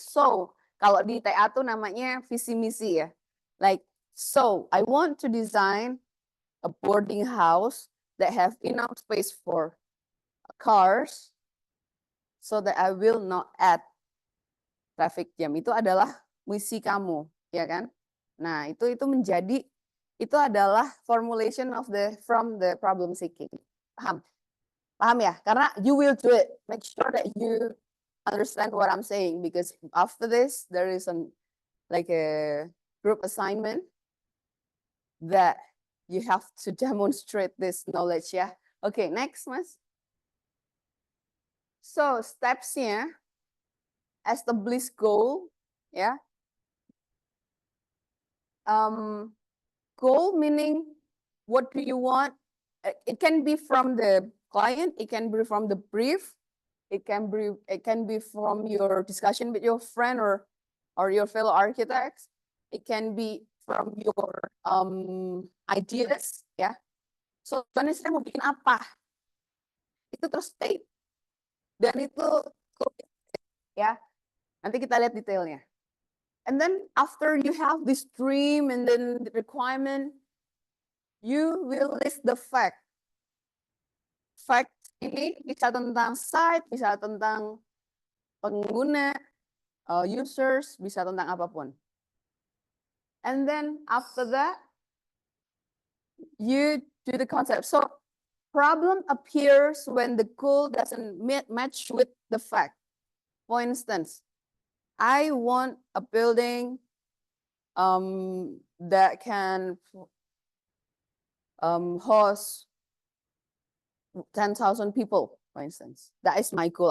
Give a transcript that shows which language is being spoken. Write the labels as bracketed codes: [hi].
[id] So, kalau di TA tuh namanya visi misi ya. [en] Like, so I want to design a boarding house that have enough space for cars so that I will not add traffic jam. [id] Itu adalah misi kamu, ya kan? Nah, itu menjadi, itu adalah [en] formulation of from the problem seeking. [id] Paham? Paham ya? Karena [en] you will do it. Make sure that you understand what I'm saying, because after this there is like a group assignment that you have to demonstrate this knowledge ya. Okay, next Mas. So steps-nya, establish goal ya. Goal meaning what do you want? It can be from the client, it can be from the brief, it can be from your discussion with your friend or your fellow architects. It can be from your ideas, ya. [id] So, saya mau bikin apa? Itu terus state. Dan itu, ya. Nanti kita lihat detailnya. [en] And then after you have this dream and then the requirement, you will list the fact. [id] Fact ini bisa tentang site, bisa tentang pengguna, users, bisa tentang apapun. [en] And then after that, you do the concept. So problem appears when the goal doesn't match with the fact. For instance, I want a building that can host 10,000 people, for instance. That is my goal.